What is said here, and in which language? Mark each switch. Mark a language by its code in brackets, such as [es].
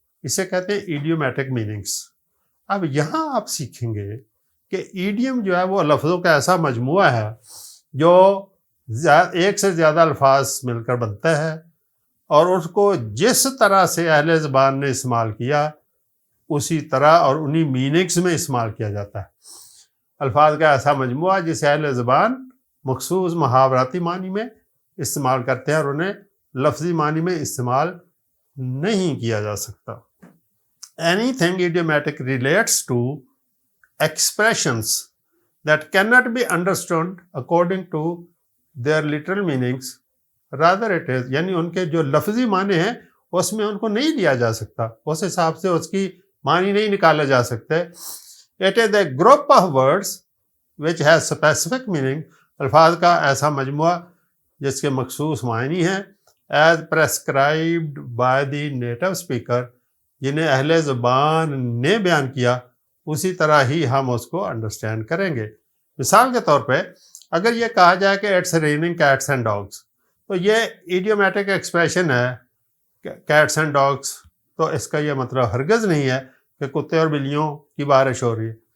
[ur] اسے کہتے ہیں ایڈیومیٹک میننگس. اب یہاں آپ سیکھیں گے کہ ایڈیم جو ہے وہ لفظوں کا ایسا مجموعہ ہے جو ایک سے زیادہ الفاظ مل کر بنتا ہے، اور اس کو جس طرح سے اہل زبان نے استعمال کیا اسی طرح اور انہی میننگز میں استعمال کیا جاتا ہے. الفاظ کا ایسا مجموعہ جسے اہل زبان مخصوص محاوراتی معنی میں استعمال کرتے ہیں اور انہیں لفظی معنی میں استعمال نہیں کیا جا سکتا. [en] Anything idiomatic relates to expressions that cannot be understood according to their literal meanings. Rather it is، [ur] یعنی ان کے جو لفظی معنی ہیں اس میں ان کو نہیں لیا جا سکتا، اس حساب سے اس کی معنی نہیں نکالے جا سکتے. [en] It is a group of words which has specific meaning. [ur] الفاظ کا ایسا مجموعہ جس کے مخصوص معنی ہیں [en] as prescribed by the native speaker، [ur] جنہیں اہل زبان نے بیان کیا اسی طرح ہی ہم اس کو انڈرسٹینڈ کریں گے. مثال کے طور پہ اگر یہ کہا جائے کہ [en] it's raining cats and dogs, [ur] تو یہ ایڈیومیٹک ایکسپریشن ہے کیٹس اینڈ ڈاگس، تو اس کا یہ مطلب ہرگز نہیں ہے کہ کتے اور بلیوں کی بارش ہو رہی ہے.